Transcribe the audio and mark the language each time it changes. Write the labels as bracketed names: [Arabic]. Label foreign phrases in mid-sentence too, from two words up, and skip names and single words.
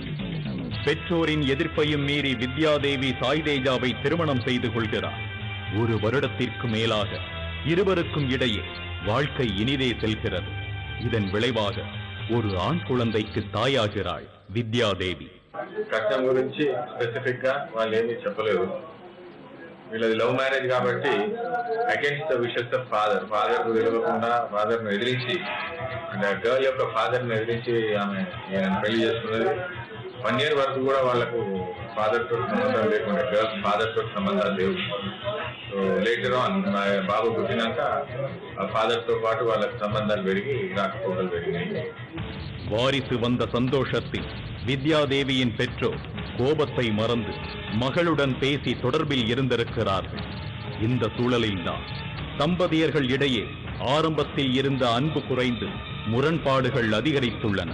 [Tamil] பெற்றோரின் எதிர்ப்பையும் மீறி வித்யா தேவி சாய் தேஜாவை திருமணம் செய்து கொள்கிறார். 1 வருடத்திற்கு மேலாக இருவருக்கும் இடையே வாழ்க்கை இனிதே செல்கிறது. இதன் விளைவாக ஒரு ஆண் குழந்தைக்கு தாயாகிறாள் வித்யா தேவி. [Telugu] కట్నం గురించి స్పెసిఫిక్ గా వాళ్ళు ఏమీ చెప్పలేదు. వీళ్ళది [English] love marriage [Telugu] కాబట్టి [English] against the wishes of father [Telugu] కు తెలియకుండా ఫాదర్ ను ఎదిరించి, అంటే గర్ల్ యొక్క ఫాదర్ ను ఎదిరించి ఆమె పెళ్లి చేసుకున్నది. 1 year వరకు కూడా వాళ్ళకు ఫాదర్ తో సంబంధం లేకుండా, [English] girls father [Telugu] తో సంబంధాలు లేవు. [English] so later on [Telugu] బాబు పుట్టినాక ఆ ఫాదర్ తో పాటు వాళ్ళకి సంబంధాలు పెరిగి రాకపోకలు పెరిగినాయి. [Tamil] வாரிசு வந்த சந்தோஷத்தில் வித்யா தேவியின் பெற்றோர் கோபத்தை மறந்து மகளுடன் பேசி தொடர்பில் இருந்திருக்கிறார்கள். இந்த சூழலில்தான் தம்பதியர்கள் இடையே ஆரம்பத்தில் இருந்த அன்பு குறைந்து முரண்பாடுகள் அதிகரித்துள்ளன.